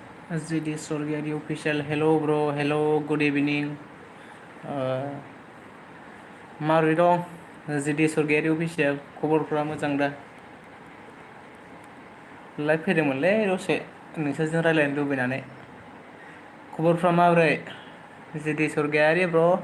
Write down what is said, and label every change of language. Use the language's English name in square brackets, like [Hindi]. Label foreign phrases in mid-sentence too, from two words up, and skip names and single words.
[English] GD Surgeri official. Hello bro, hello, good evening. [Bodo] माबोरै दं GD Surgeri official? खबरफ्रा मोजां दा? लाइभ फैदोंमोनलै दसे नोंसोरजों रायलायनो लुबैनानै। खबरफ्रा माबोरै GD Surgeri ब्र?